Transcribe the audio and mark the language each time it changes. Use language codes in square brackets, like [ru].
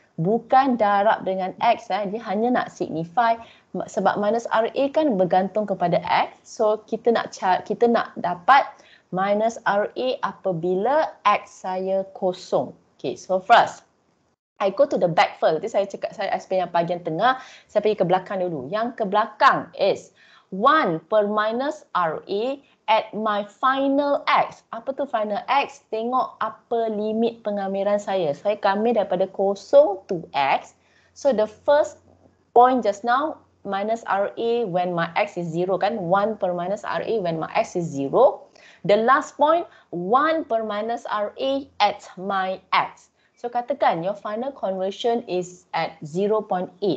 [ms] Bukan darab dengan X, dia hanya nak signify sebab minus RA kan bergantung kepada X. So kita nak dapat minus RA apabila X saya kosong. [en] Okay, so first I go to the back first. [ms] Nanti saya explain yang bahagian tengah. Saya pergi ke belakang dulu. Yang ke belakang [en] is 1 per minus RA at my final X. [ms] Apa tu final X? Tengok apa limit pengambilan saya. Saya ambil daripada 0 to X. [en] So the first point just now, minus RA when my X is 0 kan. 1 per minus RA when my X is 0. The last point, 1 per minus RA at my X. So katakan your final conversion is at 0.8.